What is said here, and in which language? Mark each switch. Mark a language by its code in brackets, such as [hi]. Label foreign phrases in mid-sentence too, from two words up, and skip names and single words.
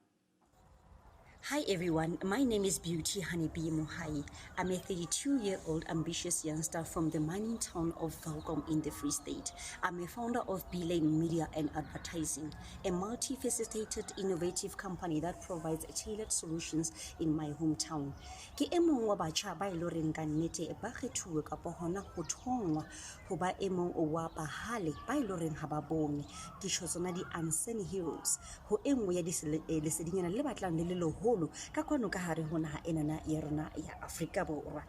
[en] Hi everyone, my name is Beauty Honeybee Mohai. I'm a 32-year-old ambitious youngster from the mining town of Welkom in the Free State. I'm a founder of B-Lane Media and Advertising, a multifaceted innovative company that provides tailored solutions in my hometown. [st] Ke e mong wa batjha ba ile reng ka nnete ba kgethuwe ka hona ho thongwa ho ba e mong wa bahale ba ile reng ha ba bone ke tsona di [en] unsung heroes [st] ho engwe ya lesedinyana le batlang le le ka kwano ka hare ho naha enana ya rona ya Afrika Borwa.